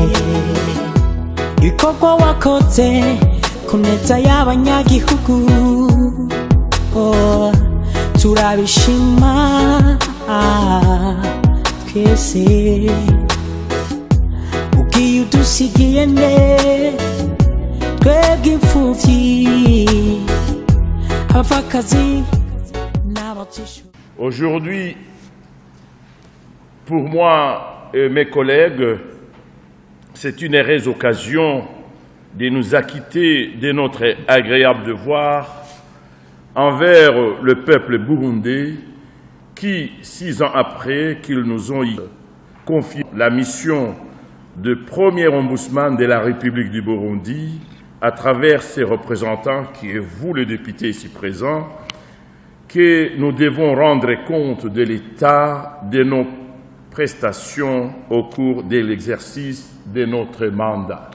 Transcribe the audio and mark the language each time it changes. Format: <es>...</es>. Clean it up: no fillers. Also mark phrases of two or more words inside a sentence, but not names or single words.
<rn>Ibikorwa wakoze ku neza y'abanyagihugu turabishima twese. Ugiye udusigiye nde twebwe imfuvyi abapfakazi n'abatishoboye.</rn> <fr>Aujourd'hui, pour moi et mes collègues, c'est une heureuse occasion de nous acquitter de notre agréable devoir envers le peuple burundais qui, 6 ans après qu'ils nous ont confié la mission de premier ombudsman de la République du Burundi, à travers ses représentants, qui est vous, le député ici présent, que nous devons rendre compte de l'état de nos prestations au cours de l'exercice de notre mandat.</fr>